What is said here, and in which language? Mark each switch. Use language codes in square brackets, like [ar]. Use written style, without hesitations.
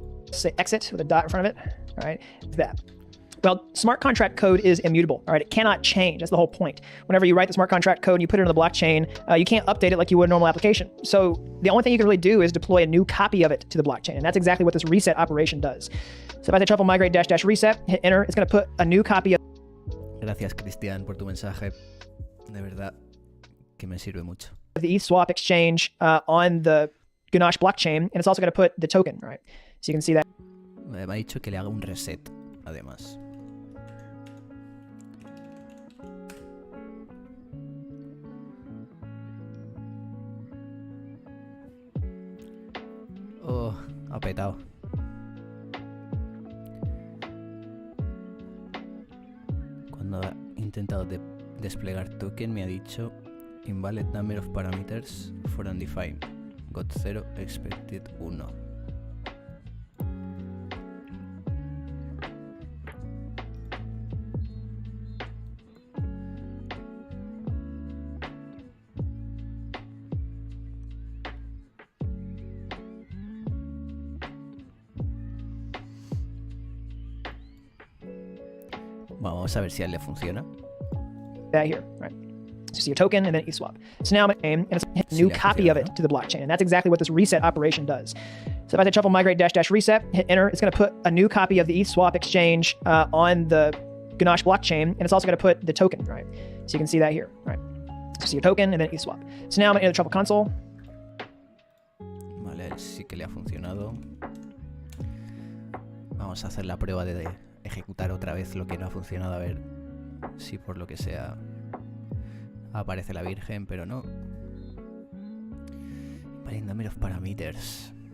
[en] say exit with a dot in front of it. All right, that. Well, smart contract code is immutable. All right, it cannot change. That's the whole point. Whenever you write the smart contract code and you put it into the blockchain, you can't update it like you would a normal application. So the only thing you can really do is deploy a new copy of it to the blockchain, and that's exactly what this reset operation does. So if I say truffle migrate dash dash reset, hit enter, it's going to put a new copy of. [es] Gracias, Cristian, por tu mensaje. De verdad que me sirve mucho. [en] The ETH swap exchange on the Ganache blockchain, and it's also going to put the token, right? So you can see that. [es] Me ha dicho que le haga un reset, además. Oh, ha petado. Cuando ha intentado desplegar token me ha dicho [en] invalid number of parameters for undefined. Got 0, expected 1. [es] Vamos a ver si a él le funciona. [en] That here, right? So see your token and then ETH swap. So now I'm going to aim and it's a new copy of it to the blockchain, and that's exactly what this reset operation does. So if I say truffle migrate dash dash reset, hit enter, it's going to put a new copy of the ETH swap exchange on the Ganache blockchain, and it's also going to put the token, right? So you can see that here, right? So see your token and then ETH swap. So now I'm going to enter the truffle console. [es] Vale, sí que le ha funcionado. Vamos a hacer la prueba de ejecutar otra vez lo que no ha funcionado, a ver si por lo que sea aparece la virgen, pero no. [en] Invalid number of parameters.